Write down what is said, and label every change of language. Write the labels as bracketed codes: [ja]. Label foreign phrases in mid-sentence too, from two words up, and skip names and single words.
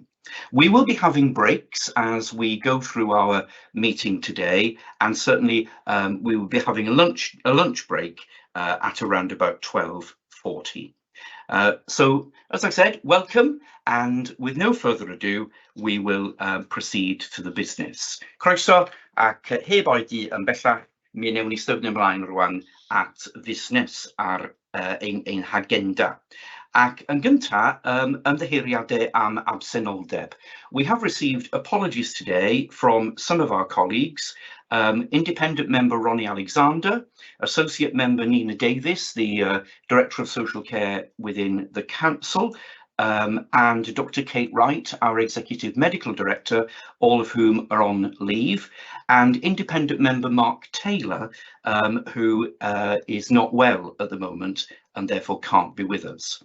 [en] We will be having breaks as we go through our meeting today, and certainly we will be having a lunch break at around about 12:40. So, as I said, welcome, and with no further ado, we will proceed to the business. [cy] Croeso ac heb oedi yn bellach, mi newn ni symud ymlaen rwan at fusnes ar ein hagenda. Ac yn gynta, ymddiheuriadau am absenoldeb. [en] We have received apologies today from some of our colleagues. Independent member Ronnie Alexander, Associate member Nina Davis, the Director of Social Care within the Council, and Dr. Kate Wright, our Executive Medical Director, all of whom are on leave, and independent member Mark Taylor, who is not well at the moment and therefore can't be with us.